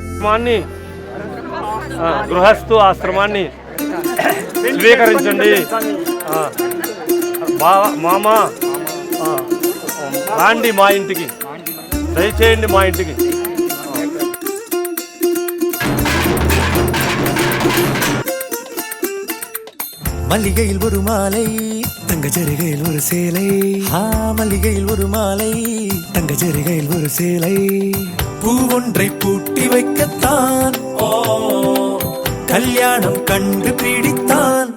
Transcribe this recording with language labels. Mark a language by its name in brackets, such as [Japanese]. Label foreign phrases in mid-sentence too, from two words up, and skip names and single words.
[Telugu] ఆశ్రమాన్ని గృహస్థు ఆశ్రమాన్ని స్వీకరించండి. మామ రాండి మా ఇంటికి, దయచేయండి మా ఇంటికి. [Tamil] மல்லிகையில் ஒரு மாலை தங்க ஜரிகையில் ஒரு சேலை. மல்லிகையில் ஒரு மாலை தங்க ஜரிகையில் ஒரு சேலை. பூ ஒன்றை பூட்டி வைக்கத்தான் கல்யாணம் கண்டு பிடித்தான்.